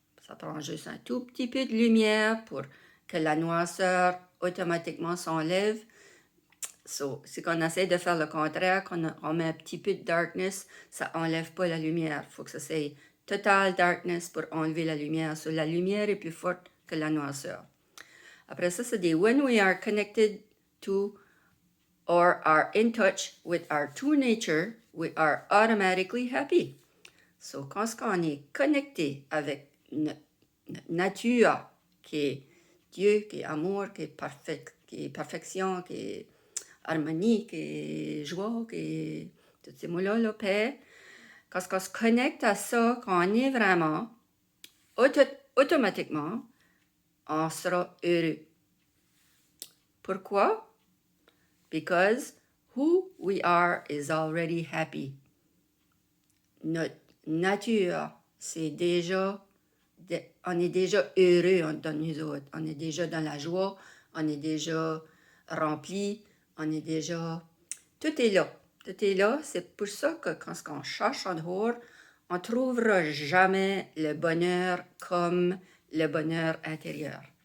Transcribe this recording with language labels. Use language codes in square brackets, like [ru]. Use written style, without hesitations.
[fr] Ça prend juste un tout petit peu de lumière pour que la noirceur automatiquement s'enlève. So, c'est qu'on essaie de faire le contraire, on met un petit peu de darkness, ça enlève pas la lumière. Il faut que ça soit [en] total darkness [fr] pour enlever la lumière. So, la lumière est plus forte que la noirceur. Après ça, c'est des [en] when we are connected to or are in touch with our true nature, we are automatically happy. [fr] So, quand on est connecté avec notre nature, qui est Dieu, qui est amour, qui est perfection, qui est harmonie, qui est joie, qui est tous ces mots-là, la paix, quand on se connecte à ça, quand on est vraiment, automatiquement, on sera heureux. Pourquoi? [en] Because who we are is already happy. [fr] Notre nature, c'est déjà, on est déjà heureux dans nous autres. On est déjà dans la joie, on est déjà rempli, on est déjà... Tout est là. Tout est là. C'est pour ça que quand on cherche en dehors, on ne trouvera jamais le bonheur comme le bonheur intérieur.